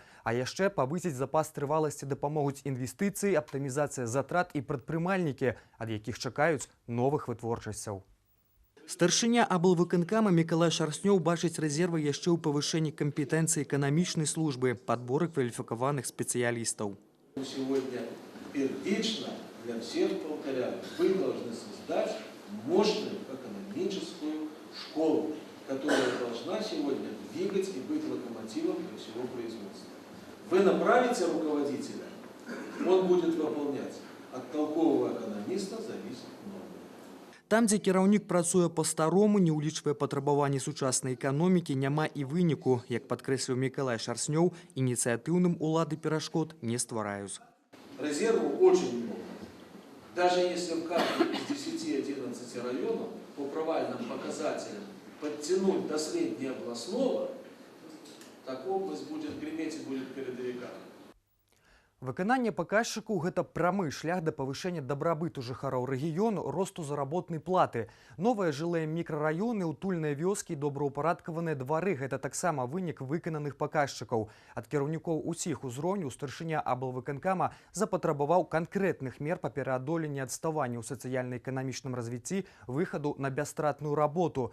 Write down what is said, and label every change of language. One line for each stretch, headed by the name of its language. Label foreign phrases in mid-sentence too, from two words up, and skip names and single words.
Belarusian: А яшчэ павысіць запас трываласці дапамогуць інвестыцыі, аптымізацыя затрат і прадпрымальнікі, ад якіх чакаюць новых вытворчасцяў. Старшыня аблвыканкама Мікалай Шарснёў бачыць рэзервы яшчэ ў павышэнні кампетэнцыі эканамічнай службы, падборы кваліфікаваных спецыялістаў.
Russian: Сегодня первично для всех повторяю, вы должны создать мощную экономическую школу, которая должна сегодня двигать и быть локомотивом для всего производства. Вы направите руководителя, он будет выполнять. От толкового экономиста зависит много.
Belarusian: Там, дзе кіраўнік працуе па-старому, не ўлічвае патрабаванні сучаснай эканомікі, няма і выніку. Як падкрэсліў Мікалай Шарснёў, ініцыятыўным улады перашкод не ствараюць.
Russian: Резерву очень много. Даже если в каждом из 10-11 районов по провальным показателям подтянуть до среднеобластного, так область будет греметь и будет передовиками.
Belarusian: Выкананне паказчыкаў – гэта прамы шлях да павышэння дабрабыту жыхароў рэгіёну, росту заработнай платы. Новыя жылыя мікрараёны, утульныя вёскі і добраўпарадкаваныя двары – гэта таксама вынік выкананых паказчыкаў. Ад кіраўнікоў усіх узроўняў старшыня аблвыканкама запатрабаваў канкрэтных мер па пераадоленні адставання ў сацыяльна-эканамічным развіцці, выхаду на бясстратную работу.